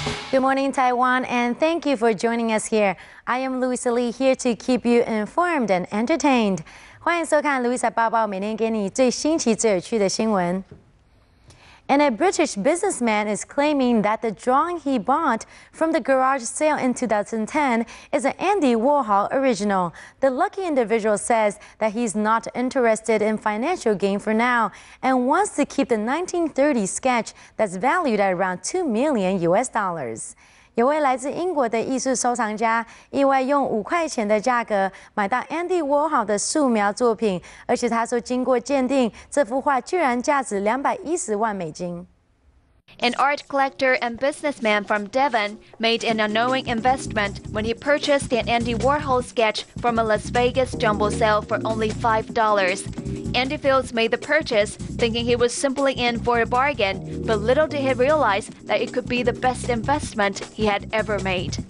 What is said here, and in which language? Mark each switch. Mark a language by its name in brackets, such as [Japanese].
[English] Good morning, Taiwan, and thank you for joining us here. I am Louisa here to keep you informed and entertained. [Chinese] 欢迎收看 Louisa 报报，每天给你最新奇、最有趣的新闻。 [English] And a British businessman is claiming that the drawing he bought from the garage sale in 2010 is an Andy Warhol original. The lucky individual says that he's not interested in financial gain for now and wants to keep the 1930 sketch that's valued at around $2 million. [Chinese] 有位来自英国的艺术收藏家意外用5块钱的价格买到 Andy Warhol 的素描作品，而且他说经过鉴定，这幅画居然价值210万美金。 [English] An art collector and businessman from Devon made an unknowing investment when he purchased an Andy Warhol sketch from a Las Vegas jumble sale for only $5. Andy Fields made the purchase thinking he was simply in for a bargain, but little did he realize that it could be the best investment he had ever made.